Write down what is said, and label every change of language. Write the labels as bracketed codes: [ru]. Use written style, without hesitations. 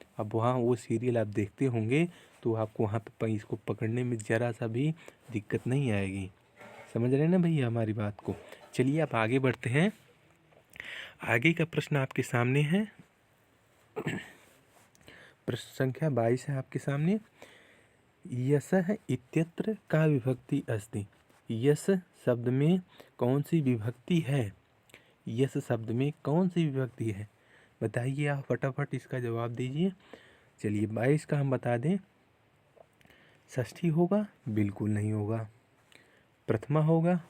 [hi] अब वहाँ वो सीरियल आप देखते होंगे तो आपको वहाँ पे इसको पकड़ने में ज़रा सा भी दिक्कत नहीं आएगी। समझ रहे हैं ना भैया हमारी बात को। चलिए आप आगे बढ़ते हैं। आगे का प्रश्न आपके सामने है। प्रश्न संख्या 22 है आपके सामने। [sa] यशः इत्यत्र का विभक्ति अस्ति। [hi] यश शब्द में कौन सी विभक्ति है? यश शब्द में कौन सी विभक्ति है, बताइए। आप फटाफट इसका जवाब दीजिए। चलिए 22 का हम बता दें। षष्ठी होगा? बिल्कुल नहीं होगा। प्रथमा होगा?